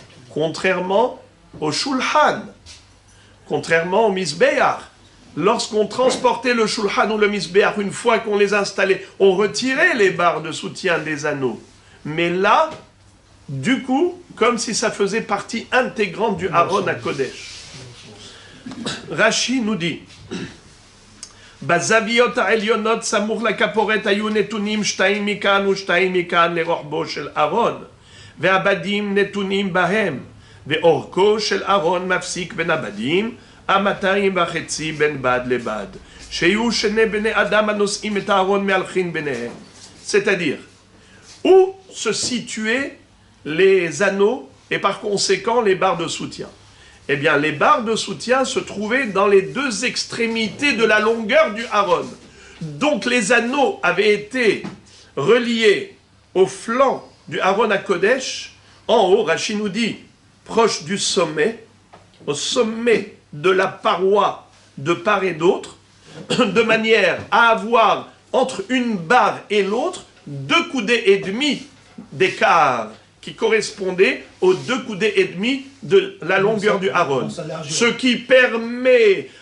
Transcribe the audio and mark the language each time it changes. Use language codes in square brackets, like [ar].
[fr] Contrairement au Shulchan, contrairement au Mizbeach. Lorsqu'on transportait le Shulchan ou le Mizbeach, une fois qu'on les installait, on retirait les barres de soutien des anneaux. Mais là, du coup, comme si ça faisait partie intégrante du Aaron HaKodesh. Rashi nous dit, [he] בזוויות העליונות סמוך לכפורת היו נתונים 2 מכאן ו2 מכאן לרוחבו של אהרון, והבדים נתונים בהם, ואורכו של אהרון מפסיק בין הבדים 2.5 בין בד לבד, שיהיו 2 בני אדם הנושאים את הארון מהלכים ביניהם. [fr] C'est-à-dire, où se situaient les anneaux et par conséquent les barres de soutien? Eh bien, les barres de soutien se trouvaient dans les 2 extrémités de la longueur du Aaron. Donc, les anneaux avaient été reliés au flanc du Aaron HaKodesh, en haut, Rashi nous dit, proche du sommet, au sommet de la paroi de part et d'autre, de manière à avoir entre une barre et l'autre 2 coudées et demi d'écart, qui correspondait aux 2 coudées et demi de la longueur du Aaron. Ce qui permet